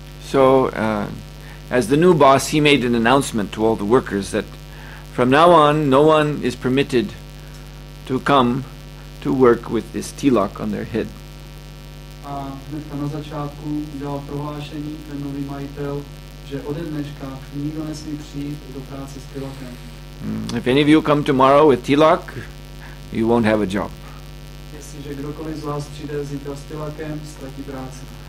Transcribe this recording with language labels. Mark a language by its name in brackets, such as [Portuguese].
[English] So, as the new boss, he made an announcement to all the workers that from now on, no one is permitted to come to work with this tilak on their head. [Czech] A hnedka na začátku udělal prohlášení ten nový majitel, že ode dneška nikdo nesmí přijít do práce s tilakem. [English] If any of you come tomorrow with tilak, you won't have a job. [Czech] Jestliže kdokoliv z vás přijde zítra s tilakem, ztratí práci.